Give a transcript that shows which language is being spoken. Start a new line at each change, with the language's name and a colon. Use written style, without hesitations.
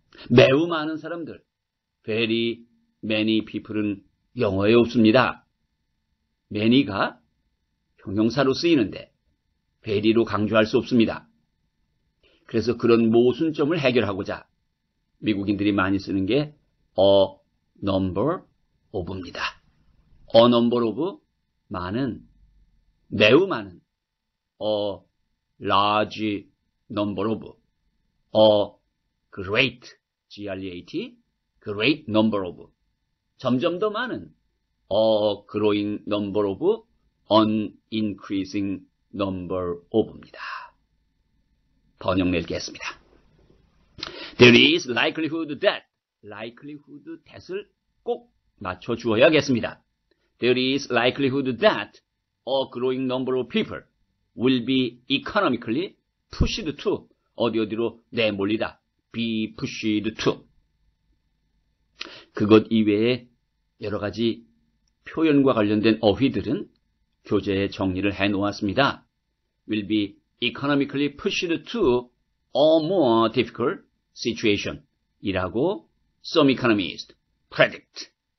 Korean: 매우 많은 사람들,
English: very many people
Korean: 은 영어에 없습니다. many가 형용사로 쓰이는데 very로 강조할 수 없습니다. 그래서 그런 모순점을 해결하고자 미국인들이 많이 쓰는 게 a number of입니다.
English: a number of
Korean: 많은, 매우 많은,
English: a large number of, a great, G-R-E-A-T, great number of,
Korean: 점점 더 많은,
English: a growing number of, an increasing number of입니다.
Korean: 번역 내리겠습니다.
English: There is likelihood that, likelihood that을
Korean: 꼭 맞춰주어야겠습니다.
English: There is likelihood that a growing number of people will be economically pushed to,
Korean: 어디로 내몰리다,
English: be pushed to.
Korean: 그것 이외에 여러 가지 표현과 관련된 어휘들은 교재에 정리를 해놓았습니다.
English: will be economically pushed to a more difficult situation 이라고 some economists predict.